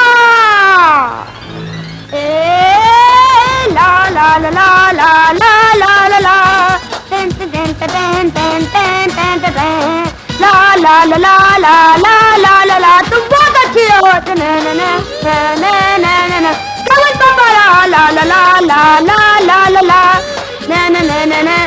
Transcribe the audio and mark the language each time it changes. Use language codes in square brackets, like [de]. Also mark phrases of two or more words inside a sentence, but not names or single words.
[hi] ला ला ला ला ला ला ला ला ला टेन टेन टेन टेन टेन टेन टेन ला ला ला ला ला ला ला ला ला। तुम बहुत अच्छी हो। कमल पापा। ला ला ला ला ला ला ला ला ना ना ना ना ना।